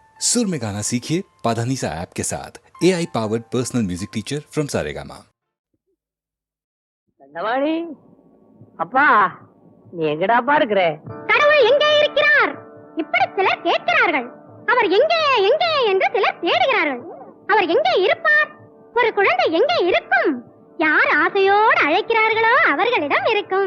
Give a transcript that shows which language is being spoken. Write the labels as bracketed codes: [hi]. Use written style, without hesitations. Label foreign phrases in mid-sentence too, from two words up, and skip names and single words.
[hi] सुर में गाना सीखिए पाधानीसा ऐप के साथ [en] AI powered personal music teacher from Saregama. [ta] தண்டவாணி அப்பா நீ எங்கடாப்பா இருக்கிற? கடவுள் எங்கே இருக்கிறார்? இப்படி சிலர் கேட்கிறார்கள். அவர் எங்கே எங்கே என்று சிலர் தேடுகிறார்கள். அவர் எங்கே இருப்பார்? ஒரு குழந்தை எங்கே இருக்கும்? யார் ஆசையோடு அழைக்கிறார்களோ அவர்களிடம் இருக்கும்.